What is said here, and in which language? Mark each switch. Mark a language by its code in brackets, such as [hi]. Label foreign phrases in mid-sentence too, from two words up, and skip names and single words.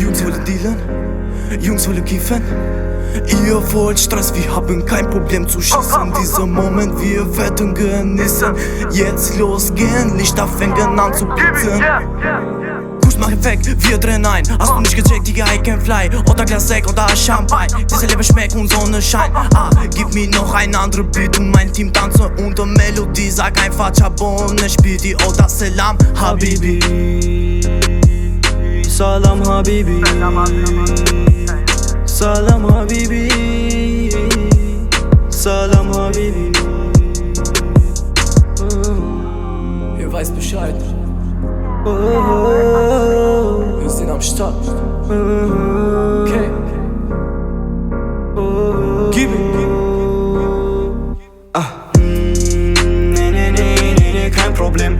[de] Jungs wollen dealen, Jungs wollen kiffen. Ihr wollt Stress, wir haben kein Problem zu schießen. Dieser Moment, wir werden genießen. Jetzt losgehen, Lichter fängen an zu blitzen. Push mach ihn weg, wir drehen ein. Hast du nicht gecheckt, Digga, [en] I can fly. [de] Oder Glas Sekt oder Champagne. Diese Leben schmeckt und Sonne scheint. Gib mir noch ein andere Beat und mein Team tanze unter Melodie. Sag einfach Chabone, spiel die Oda [ar] سلام حبيبي. سلام حبيبي. سلام حبيبي. سلام حبيبي. [de] Ihr weißt Bescheid. Wir sind am Start. Okay. Gib ihn. Nee, kein Problem.